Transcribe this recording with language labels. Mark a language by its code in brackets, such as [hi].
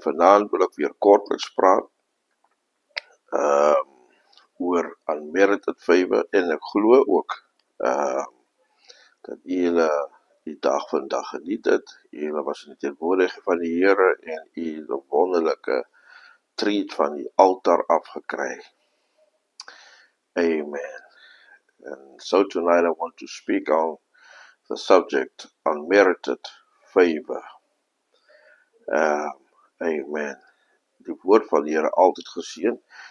[af] Vanaand wil ek weer kortliks praat oor [en] unmerited favor, [af] en ek glo ook dat julle die dag vandag geniet het. Julle was in die teenwoordigheid van die Here en u 'n wonderlike treat van die altaar afgekry. Amen. [en] And so tonight I want to speak on the subject unmerited favor. Amen. [af] Die woord van die Here altyd geseën.